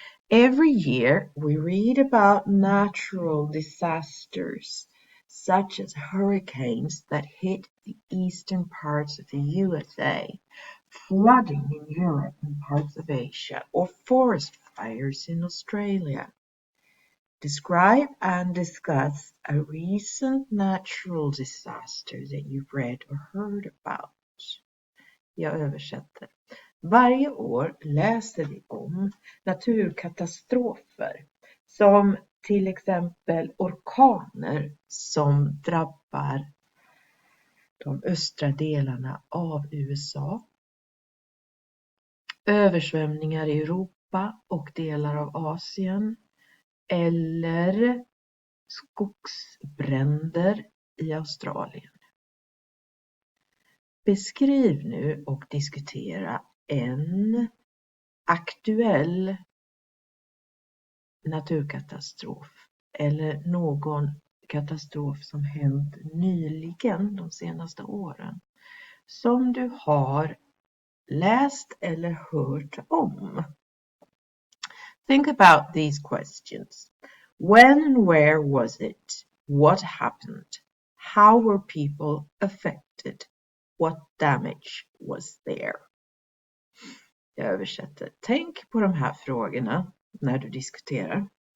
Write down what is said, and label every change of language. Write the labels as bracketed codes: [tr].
[en] Every year we read about natural disasters such as hurricanes that hit the eastern parts of the USA, flooding in Europe and parts of Asia, or forest fires in Australia. Describe and discuss a recent natural disaster that you've read or heard about. [sv] Jag översätter. Varje år läser vi om naturkatastrofer som till exempel orkaner som drabbar de östra delarna av USA, översvämningar i Europa och delar av Asien eller skogsbränder i Australien. Beskriv nu och diskutera en aktuell naturkatastrof eller någon katastrof som hänt nyligen de senaste åren som du har läst eller hört om. [en] Think about these questions. When and where was it? What happened? How were people affected? What damage was there? [sv] Jag översätter. Tänk på de här frågorna när du diskuterar.